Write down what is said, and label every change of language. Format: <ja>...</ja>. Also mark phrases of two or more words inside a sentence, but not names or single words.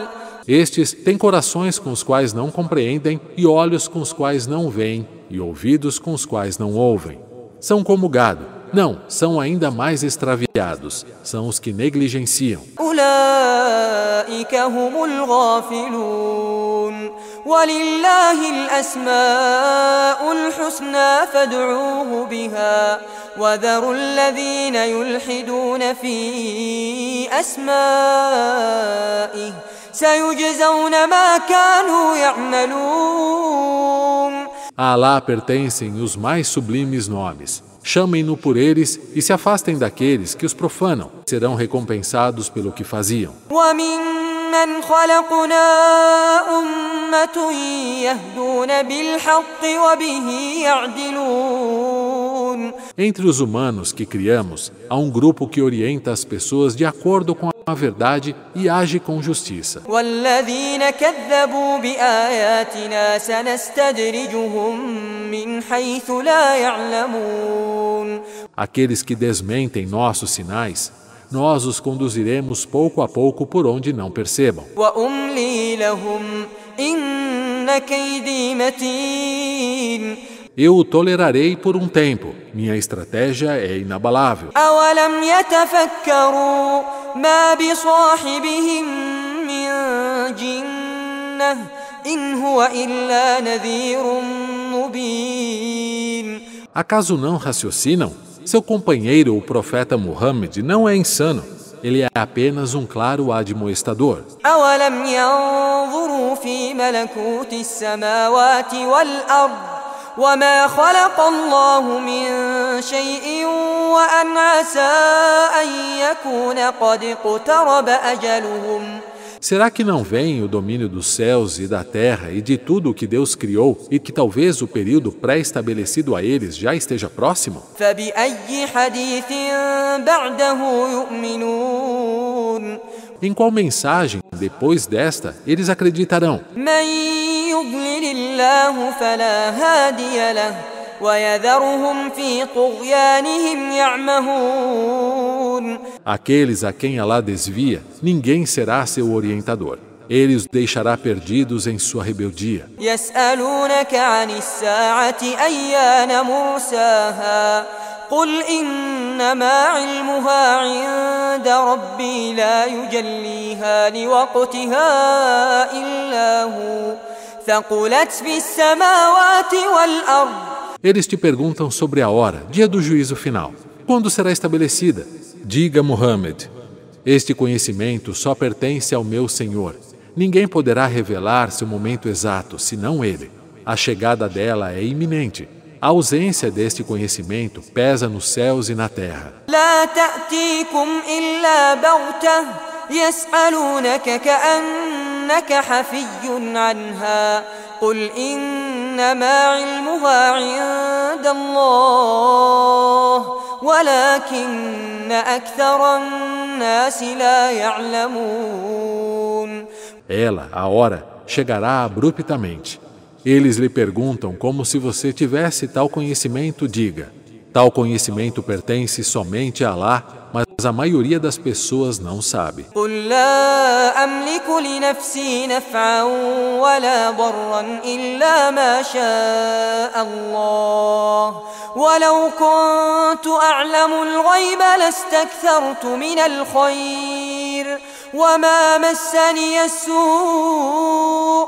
<pt>Estes têm corações com os quais não compreendem, e olhos com os quais não veem, e ouvidos com os quais não ouvem. São como gado. Não, são ainda mais extraviados. São os que negligenciam.</pt> <ar>أولئك هم الغافلون ولله الأسماء الحسنى فادعوه بها وذروا الذين يلحدون في أسمائه سيجزون ما كانوا يعملون.</ar> <pt>A Alá pertencem os mais sublimes nomes. Chamem-no por eles e se afastem daqueles que os profanam. Serão recompensados pelo que faziam.</pt> <ar>وممن خلقنا أمة يهدون بالحق وبه يعدلون.</ar> <pt>Entre os humanos que criamos, há um grupo que orienta as pessoas de acordo com a verdade e age com justiça.</pt> <ar>والذين كذبوا بآياتنا سنستدرجهم من حيث لا يعلمون.</ar> <pt>Aqueles que desmentem nossos sinais, nós os conduziremos pouco a pouco por onde não percebam.</pt> <ar>وأملي لهم إن كيدي متين.</ar> <pt>Eu o tolerarei por um tempo. Minha estratégia é inabalável.</pt> <ar>أولم يتفكروا ما بصاحبهم من جنة إن هو إلا نذير مبين.</ar> <pt>Acaso não raciocinam? Seu companheiro, o profeta Muhammad, não é insano. Ele é apenas um claro admoestador.</pt> <ar>أولم ينظروا في ملكوت السماوات والأرض وما خلق الله من شيء وأن عسى أن يكون قد اقترب أجلهم.</ar> <pt>Será que não veem o domínio dos céus e da terra e de tudo o que Deus criou e que talvez o período pré-estabelecido a eles já esteja próximo?</pt> <ar>فبأي حديث بعده يؤمنون.</ar> <pt>Em qual mensagem, depois desta, eles acreditarão?</pt> <ar>من يضلل الله فلا هادي له ويذرهم في طغيانهم يعمهون.</ar> <pt>Aqueles a quem Alá desvia, ninguém será seu orientador. Ele os deixará perdidos em sua rebeldia.</pt> <ar>يسألونك عن الساعة أيان مرساها قل إنما علمها عند ربي لا يجليها لوقتها إلا هو ثقلت في السماوات والأرض.</ar> <pt>Eles te perguntam sobre a hora, dia do juízo final. Quando será estabelecida? Diga, Muhammad, este conhecimento só pertence ao meu Senhor. Ninguém poderá revelar seu momento exato, senão Ele. A chegada dela é iminente. A ausência deste conhecimento pesa nos céus e na terra.</pt> <ar>لا تأتيكم إلا بغتة يسألونك كأنك حفي عنها قل إنما علمها عند الله ولكن أكثر الناس لا يعلمون.</ar> <pt>Ela, a hora, chegará abruptamente. Eles lhe perguntam como se você tivesse tal conhecimento, diga. Tal conhecimento pertence somente a Alá, mas a maioria das pessoas não sabe.</pt> <ar>قل لا أملك لنفسي نفعا ولا ضرا إلا ما شاء الله ولو كنت أعلم الغيب لاستكثرت من الخير وما مسني السوء.</ar>